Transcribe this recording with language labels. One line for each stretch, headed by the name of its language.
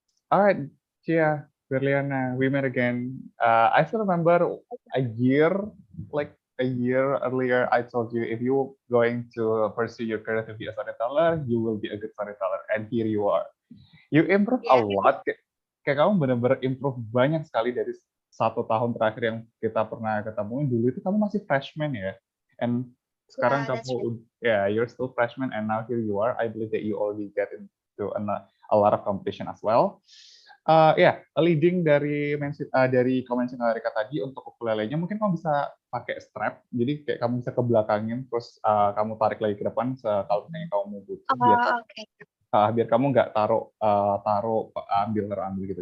English: Alright, Chia, Berliana, we met again. I still remember a year, like a year earlier, I told you if you're going to pursue your career to be a storyteller, you will be a good storyteller. And here you are. You improve a lot.
Indonesian: Kayak kamu benar-benar improve banyak sekali dari 1 tahun terakhir yang kita pernah ketemu. Dulu itu kamu masih freshman ya. And sekarang
English: Yeah, that's kamu, yeah, you're still freshman and now here you are. I believe that you already get into a lot of competition as well.
Indonesian: Leading dari konvensional Rika tadi untuk ukulelenya mungkin kamu bisa pakai strap, jadi kayak kamu bisa ke belakangin terus kamu tarik lagi ke depan kalau misalnya kamu butuh biar kamu nggak taruh ambil gitu.